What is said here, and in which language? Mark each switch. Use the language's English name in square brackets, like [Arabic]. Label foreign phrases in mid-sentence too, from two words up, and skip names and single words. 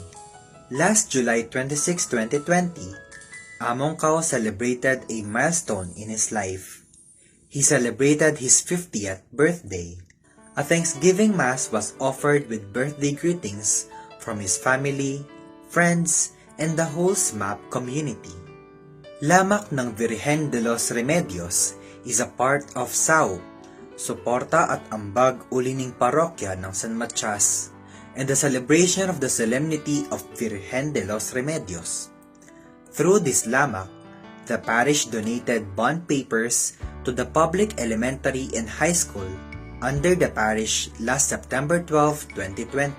[English] Last July 26, 2020, Among Kao celebrated a milestone in his life. He celebrated his 50th birthday. A Thanksgiving Mass was offered with birthday greetings from his family, friends, and the whole SMAP community. Lamak ng Virgen de los Remedios is a part of SAU, Suporta at Ambag Ulining Parokya ng San Matias, and the celebration of the Solemnity of Virgen de los Remedios. Through this lamak, the parish donated bond papers to the public elementary and high school under the parish last September 12, 2020.